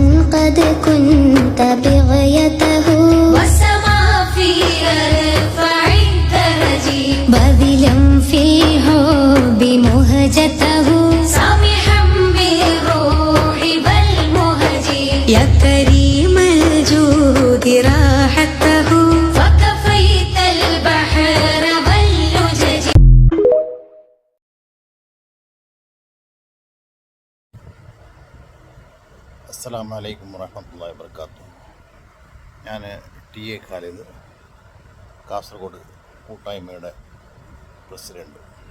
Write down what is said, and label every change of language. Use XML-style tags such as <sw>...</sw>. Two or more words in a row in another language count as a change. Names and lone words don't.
<ar>قد كنت بغيته والسما في أرفع الدرج باذلا في حب مهجته سامحا بالروح والمهج يا كريم الجود راحته فكفيت البحر واللجج. السلام عليكم ورحمة الله وبركاته.</ar> <ml>ഞാൻ ടി.എ. ഖാലിദ്, കാസർഗോഡ് കൂട്ടായ്മയുടെ പ്രസിഡന്റ്.</ml>